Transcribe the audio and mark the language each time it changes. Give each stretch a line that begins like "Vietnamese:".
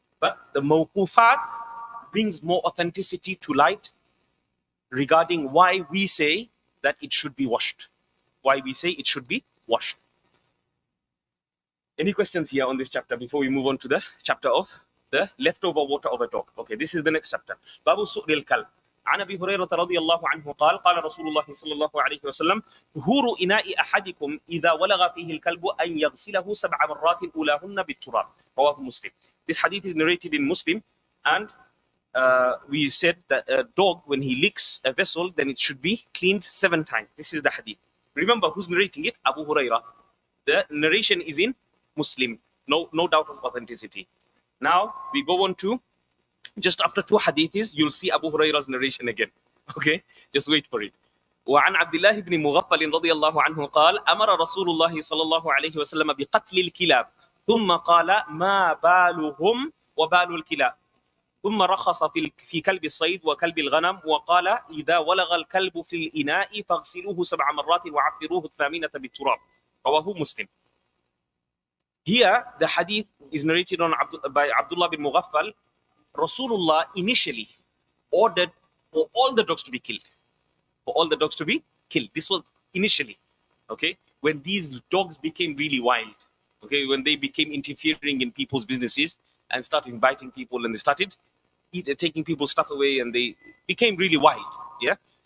English: But the mawqufat brings more authenticity to light regarding why we say that it should be washed. Why we say it should be washed. Any questions here on this chapter before we move on to the chapter of the leftover water of a dog? Okay, this is the next chapter.
Arabic: Babu su'ril kalb. عن أبي هريرة رضي الله عنه قال قال رسول الله صلى الله عليه وسلم طهور إناء أحدكم إذا ولغ فيه الكلب أن يغسله 7 مرات أولاهن بالتراب. رواه مسلم.
English: This hadith is narrated in Muslim, and we said that a dog, when he licks a vessel, then it should be cleaned 7 times. This is the hadith. Remember who's narrating it? Abu Hurairah. The narration is in Muslim. No doubt of authenticity. Now we go on to, just after 2 hadiths, you'll see Abu Hurairah's narration again. Okay? Just wait for it.
Arabic: وعن عبد الله بن مغفل رضي الله عنه قال أمر رسول الله صلى الله عليه وسلم بقتل الكلاب ثم قال ما بالهم وبال الكلاب ثم رخص في كلب الصيد وكلب الغنم وقال إذا ولغ الكلب في الإناء فاغسلوه 7 مرات وعفروه 8 بالتراب. رواه مسلم.
English: Here the hadith is narrated by Abdullah bin Mughaffal. Rasulullah initially ordered for all the dogs to be killed. For all the dogs to be killed. This was initially, okay, when these dogs became really wild, okay, when they became interfering in people's businesses and started biting people, and they started taking people's stuff away, and they became really wild, yeah.